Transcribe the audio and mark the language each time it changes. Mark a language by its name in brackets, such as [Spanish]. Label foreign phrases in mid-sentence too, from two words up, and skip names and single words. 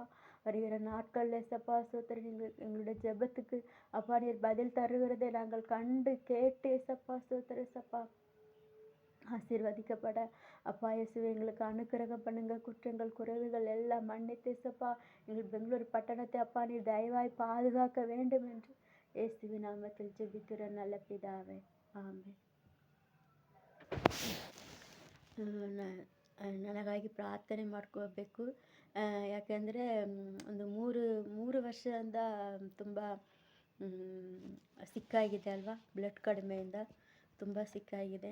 [Tamil] வருகிற நாட்கள் ஏசப்பா ಸ್ತೋತ್ರ நீங்கள் எங்களுடைய ஜெபத்துக்கு அப்பா நீர் பதில் தருகிறதை நாங்கள் கண்டு கேட்டு ஏசப்பா. ಸ್ತೋತ್ರ ஏசப்பா. ஆசீர்வதிக்கப்பட அப்பா இயேசுவே எங்களுக்கு அனுக்கிரகம் பண்ணுங்க. குற்றங்கள் குறைவுகள் எல்லாம் மன்னித்து ஏசப்பா எங்கள் பெங்களூர் பட்டணத்தை அப்பா நீர் தயவாய் பாதுகாக்க வேண்டும் என்று இயேசுவின் நாமத்தில் ஜெபிக்கிற நல்ல பிதாவே, [Kannada] ಆಮೆನ್. ನನಗಾಗಿ ಪ್ರಾರ್ಥನೆ ಮಾಡ್ಕೋಬೇಕು. ಯಾಕೆಂದರೆ ಒಂದು ಮೂರು ವರ್ಷದಿಂದ ತುಂಬ ಸಿಕ್ಕಾಗಿದೆ ಅಲ್ವಾ, ಬ್ಲಡ್ ಕಡಿಮೆಯಿಂದ ತುಂಬ ಸಿಕ್ಕಾಗಿದೆ.